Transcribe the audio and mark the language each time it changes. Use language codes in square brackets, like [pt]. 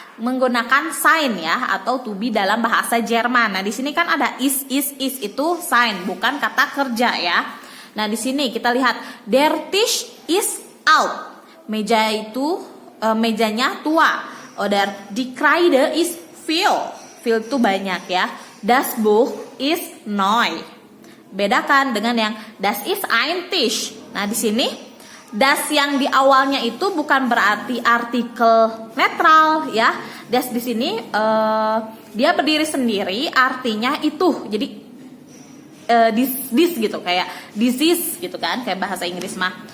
[id] Menggunakan sign ya atau to be dalam bahasa Jerman. Nah, di sini kan ada is itu sign, bukan kata kerja ya. Nah, di sini kita lihat [de] der Tisch ist alt. [id] Meja itu mejanya tua. [de] Oder die Kreide ist viel. Viel [id] itu banyak ya. [de] Das Buch ist neu. [id] Bedakan dengan yang [de] das ist ein Tisch. [id] Nah, di sini das yang di awalnya itu bukan berarti artikel netral ya. Das di sini dia berdiri sendiri, artinya itu. Jadi this gitu, kayak [en] this is [id] gitu kan, kayak bahasa Inggris mah.